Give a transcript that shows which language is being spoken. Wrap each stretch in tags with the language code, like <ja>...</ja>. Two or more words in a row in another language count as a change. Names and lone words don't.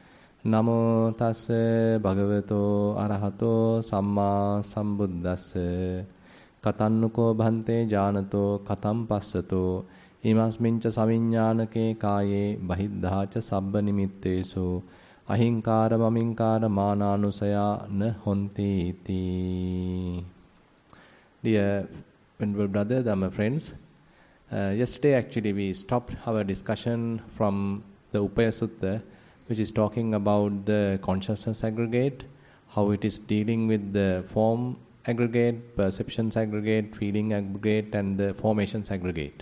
<pi>Namo tassa bhagavato arahato samma sambuddhassa. Katannuko bhante janato katam passato. Imasmincha saviññānake kāye bahiddhāca sabba nimittesu ahinkāra maminkāra mānānusaya na honti iti.</pi> <en>Dear venerable brothers and my friends, yesterday actually we stopped our discussion from the Upaya Sutta, which is talking about the consciousness aggregate, how it is dealing with the form aggregate, perceptions aggregate, feeling aggregate, and the formations aggregate.</en>